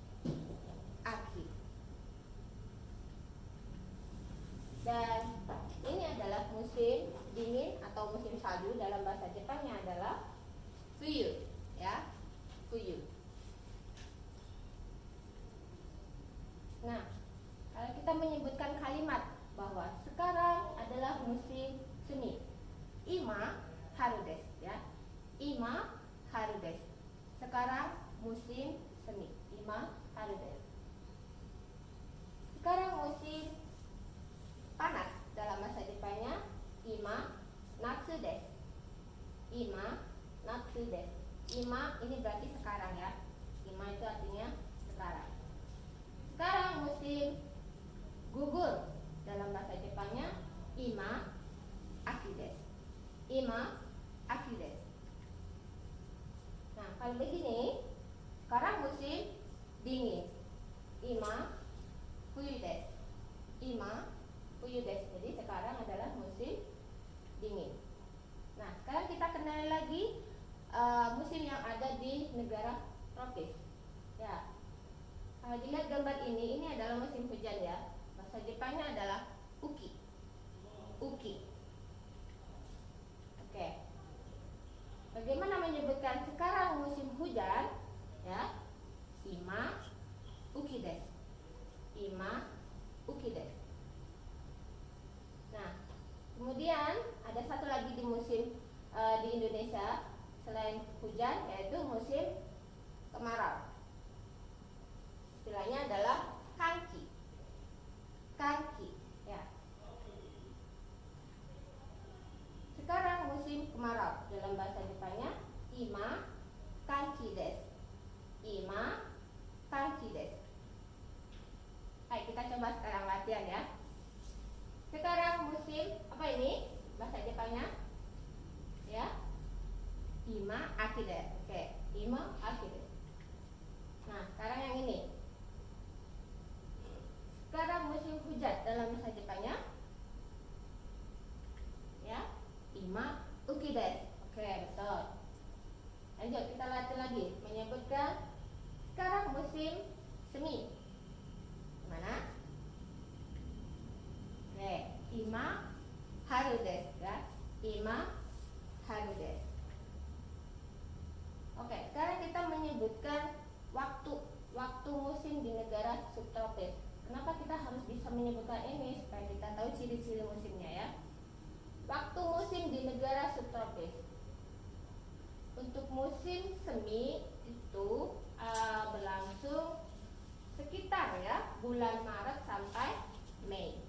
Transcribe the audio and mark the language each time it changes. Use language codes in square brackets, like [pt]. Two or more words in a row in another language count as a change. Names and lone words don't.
[id] Dan ini adalah musim dingin atau musim salju dalam bahasa Jepangnya adalah fuyu, ya, fuyu. Nah, kalau kita menyebutkan kalimat bahwa sekarang adalah musim semi, [ja] 今春です, ya, 今春です. [id] Sekarang musim semi, [ja] 今春です. [id] Sekarang musim panas dalam bahasa Jepangnya [ja] 今夏です. 今夏です. [id] Ima ini berarti sekarang, ya. Ima itu artinya sekarang. Sekarang musim gugur dalam bahasa Jepangnya [ja] 今秋です. 今秋です. [id] Nah, kalau begini, sekarang musim dingin. [ja] 今冬です. 今冬です. [id] Jadi sekarang adalah musim dingin. Nah, sekarang kita kenal lagi musim yang ada di negara tropis. Ya. Kalau dilihat gambar ini adalah musim hujan, ya. Bahasa Jepangnya adalah uki. Oke. Bagaimana menyebutkan sekarang musim hujan? Ya. [ja] 今雨季です. 今雨季です. [id] Nah, kemudian ada satu lagi di musim di Indonesia selain hujan, yaitu musim kemarau. Istilahnya adalah kanki, ya. Sekarang musim kemarau dalam bahasa Jepangnya [ja] 今乾季です. 今乾季です. [id] Baik, kita coba sekarang latihan, ya. Sekarang musim apa ini? Bahasa Jepangnya, ya, [ja] 今秋です. [id] Oke, [ja] 今秋です. [id] Nah, sekarang yang ini. Sekarang musim hujan dalam bahasa Jepangnya, ya, [ja] 今雨季です. [id] Oke, betul. Lanjut, kita latih lagi menyebutkan sekarang musim semi. Mana? Oke, [ja] 今春です, ya. 今春です. [id] Oke, sekarang kita menyebutkan waktu musim di negara subtropis. Kenapa kita harus bisa menyebutkan ini? Supaya kita tahu ciri-ciri musimnya, ya. Waktu musim di negara subtropis. Untuk musim semi itu berlangsung sekitar, ya, bulan Maret sampai Mei.